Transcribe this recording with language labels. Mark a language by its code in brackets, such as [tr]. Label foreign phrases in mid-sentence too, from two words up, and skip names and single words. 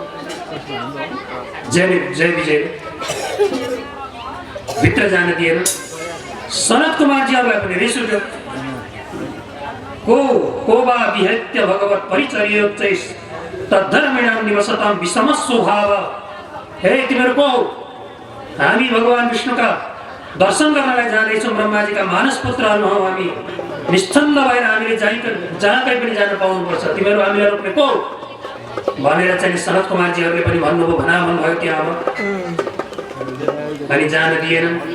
[ne] जय विजय भित्र जान दिएन। सनत कुमारजीहरूलाई पनि रिस उठ्यो, [sa] को वा विहत्य भगवत् परिचर्योच्चै तद्धर्मिणां निवसतां विषम स्वभाव। [ne] हे तिमीहरू को हौ? हामी भगवान विष्णुका दर्शन गर्नलाई जाँदैछौँ, ब्रह्माजीका मानस पुत्रहरू हौ हामी, निश्चन्द भएर हामीले जहाँ कहीँ पनि जान पाउनुपर्छ, तिमीहरू हामीलाई रोक्ने को भनेर चाहिँ सनत कुमारजीहरूले पनि भन्नुभयो, भना भन्नुभयो त्यहाँ अनि जान दिएन।